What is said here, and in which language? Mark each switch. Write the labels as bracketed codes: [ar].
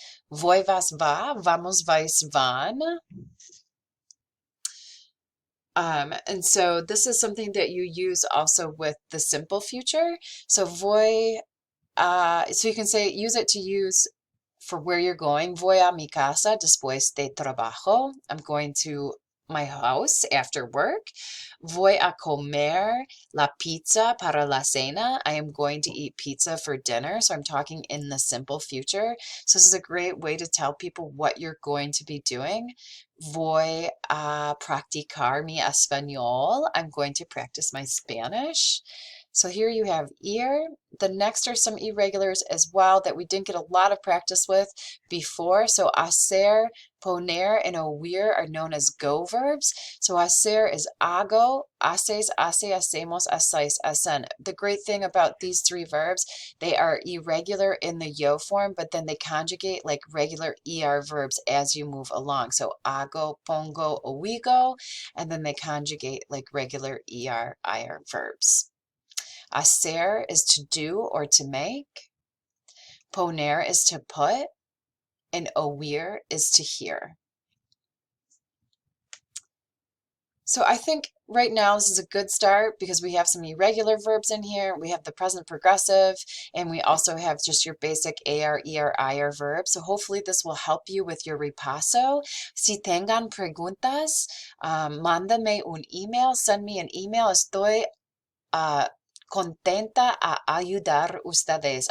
[es] Voy, vas, va, vamos, vais, van. [en] And so this is something that you use also with the simple future. So voy, so you can say, use it to use for where you're going. [es] Voy a mi casa después de trabajo. [en] I'm going to my house after work. [es] Voy a comer la pizza para la cena. [en] I am going to eat pizza for dinner. So I'm talking in the simple future. So this is a great way to tell people what you're going to be doing. [es] Voy a practicar mi español. [en] I'm going to practice my Spanish. So here you have ir. The next are some irregulars as well that we didn't get a lot of practice with before. So hacer, poner, and oír are known as go verbs. So hacer is hago, haces, hace, hacemos, hacéis, hacen. The great thing about these three verbs, they are irregular in the yo form, but then they conjugate like regular er verbs as you move along. So hago, pongo, oigo, and then they conjugate like regular er, ir verbs. Hacer is to do or to make. Poner is to put. And oír is to hear. So I think right now this is a good start because we have some irregular verbs in here. We have the present progressive, and we also have just your basic AR, ER, IR verbs. So hopefully this will help you with your repaso. [es] Si tengan preguntas, mándame un email, [en] send me an email. [es] Estoy contenta a ayudar ustedes.